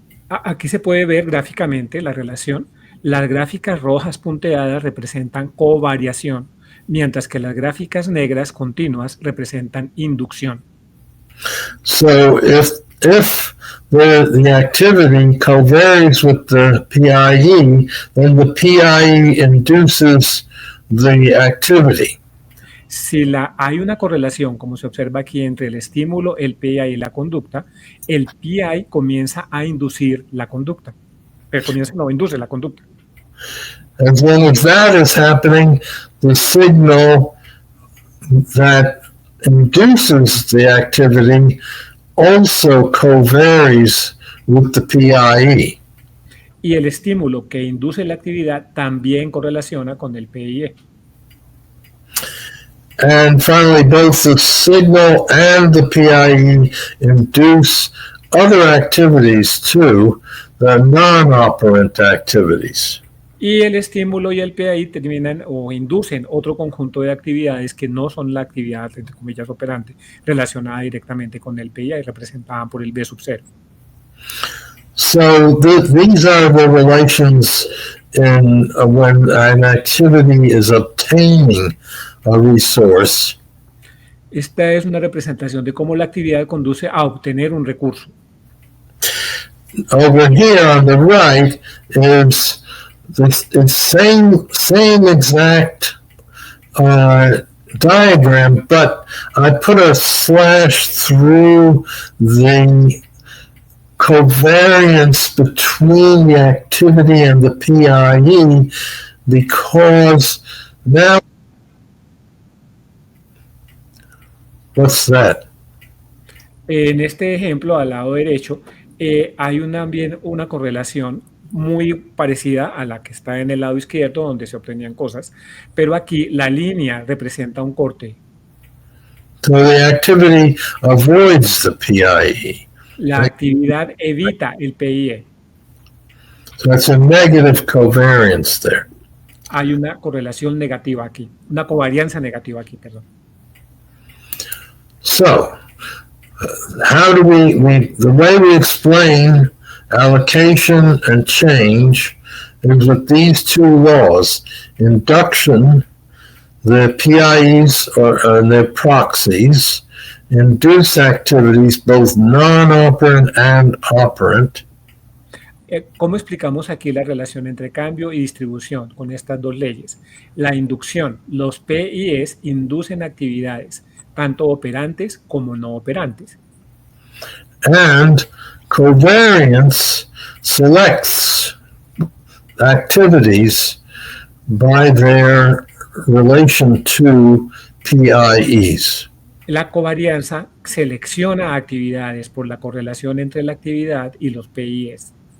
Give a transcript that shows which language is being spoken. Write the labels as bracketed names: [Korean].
[Spanish] aquí se puede ver gráficamente la relación. Las gráficas rojas punteadas representan covariación, mientras que las gráficas negras continuas representan inducción. [English] So if the activity covaries with the PIE, then the PIE induces the activity. [Spanish] Si hay una correlación, como se observa aquí, entre el estímulo, el PI y la conducta, el PI comienza a inducir la conducta. Induce la conducta. [English] As long as that is happening, the signal that induces the activity also co-varies with the PIE. [Spanish] Y el estímulo que induce la actividad también correlaciona con el PIE. [English] And finally, both the signal and the PIE induce other activities too, the non-operant activities. [Spanish] Y el estímulo y el PI terminan o inducen otro conjunto de actividades que no son la actividad, entre comillas, operante, relacionada directamente con el PI, representada por el B sub 0. [English] So these are the relations in when an activity is obtaining a resource. [Spanish] Esta es una representación de cómo la actividad conduce a obtener un recurso. [English] Over here on the right is the same exact diagram, but I put a slash through the covariance between the activity and the PIE because now, what's that? [Spanish] En este ejemplo, al lado derecho, hay también una correlación muy parecida a la que está en el lado izquierdo, donde se obtenían cosas, pero aquí la línea representa un corte. [English] So the activity avoids the PIE. [Spanish] La actividad evita el PIE. [English] So that's a negative covariance there. [Spanish] Hay una correlación negativa aquí, una covarianza negativa aquí, perdón. [English] So, how do the way we explain allocation and change is with these two laws. Induction, the PIEs and their proxies, induce activities both non-operant and operant. [Spanish] ¿Cómo explicamos aquí la relación entre cambio y distribución con estas dos leyes? La inducción, los PIEs inducen actividades, tanto operantes como no operantes. [English] And covariance selects activities by their relation to PIEs. [Spanish] La covarianza selecciona actividades por la correlación entre la actividad y los PIEs.